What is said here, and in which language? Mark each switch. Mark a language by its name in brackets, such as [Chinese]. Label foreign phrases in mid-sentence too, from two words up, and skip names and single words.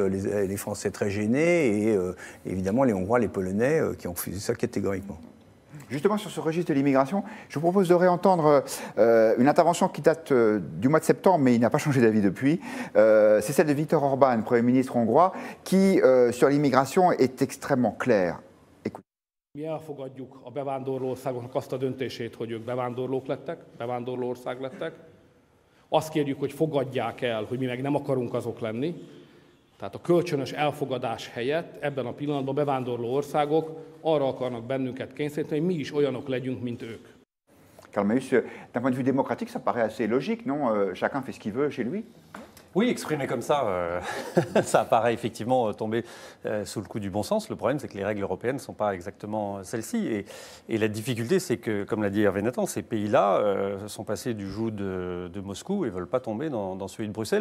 [French] Les Français très gênés et évidemment les Hongrois, les Polonais qui ont refusé ça catégoriquement. Justement, sur ce registre de l'immigration, je vous propose de réentendre une intervention qui date du mois de septembre, mais il n'a pas changé d'avis depuis. C'est celle de Viktor Orbán, Premier ministre hongrois, qui, sur l'immigration, est extrêmement clair. Écoutez. [Hungarian] Mi elfogadjuk a bevándorló országoknak azt a döntését, hogy ők bevándorlók lettek, bevándorló ország lettek. Azt kérjük, hogy fogadják el, hogy mi meg nem akarunk azok lenni. Tehát a kölcsönös elfogadás helyett ebben a pillanatban bevándorló országok arra akarnak bennünket kényszeríteni, hogy mi is olyanok legyünk, mint ők. [French] Karl Mayus, d'un point de vue démocratique, ça paraît assez logique, non? Chacun fait ce qu'il veut chez lui. Oui, exprimé comme ça, ça paraît effectivement tomber sous le coup du bon sens. Le problème, c'est que les règles européennes ne sont pas exactement celles-ci. Et la difficulté, c'est que, comme l'a dit Hervé Nathan, ces pays-là sont passés du joug de Moscou et ne veulent pas tomber dans celui de Bruxelles.